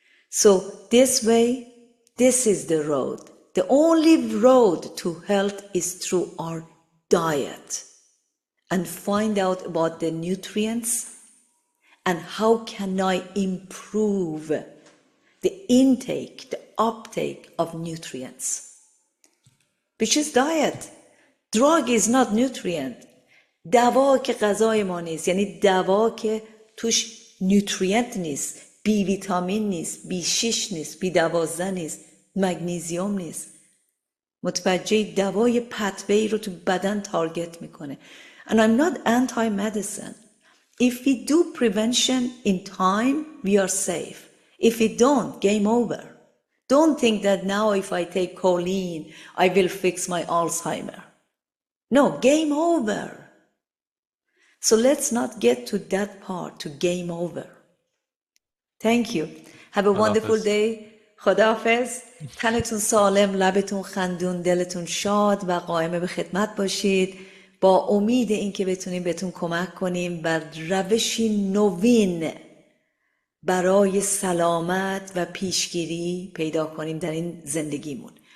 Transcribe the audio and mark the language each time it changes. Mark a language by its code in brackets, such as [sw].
[en] So this way, this is the road. The only road to health is through our diet, and find out about the nutrients and how can I improve the intake, the uptake of nutrients. Which is diet. Drug is not nutrient. [fa] دوا که غذای ما نیست، یعنی دوا که توش نیوترینت نیست، بی ویتامین نیست، B6 نیست، B12 نیست، مگنیزیوم نیست. متوجه دوای پتوه‌ای رو تو بدن تارگت میکنه. [en] And I'm not anti-medicine. If we do prevention in time, we are safe. If we don't, game over. Don't think that now if I take choline, I will fix my Alzheimer. No, game over. So let's not get to that part, to game over. Thank you. Have a wonderful day. خداحافظ. [fa] تنتون سالم، لبتون خندون، دلتون شاد و قائم به خدمت باشید. با امید اینکه بتونیم بهتون کمک کنیم بر روشی نوین برای سلامت و پیشگیری پیدا کنیم در این زندگیمون.